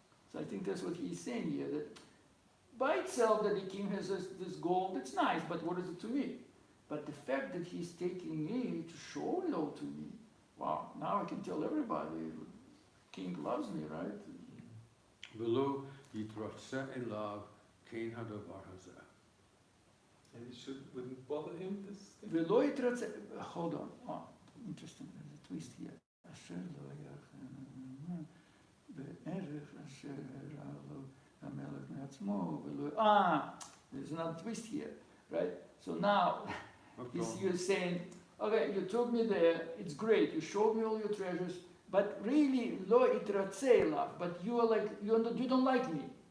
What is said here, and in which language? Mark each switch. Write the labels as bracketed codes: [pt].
[en] So I think that's what he's saying here, that by itself that the king has this gold, it's nice, but what is it to me? But the fact that he's taking me to show it all to me, wow, now I can tell everybody, king loves me, right? [he] ולא יתרצה אליו כן הדבר הזה. [en] And it wouldn't bother him, this thing? [he] ולא יתרצה, [en] hold on, interesting, there's a twist here. [he] אשר לא יחנה, בערך אשר הראה לו המלך מעצמו, ולא, [en] there's another twist here, right? So now, you're saying, okay, you took me there, it's great, you showed me all your treasures, but really, [he] lo itratzeh elav, [en] but you are like, you don't like me.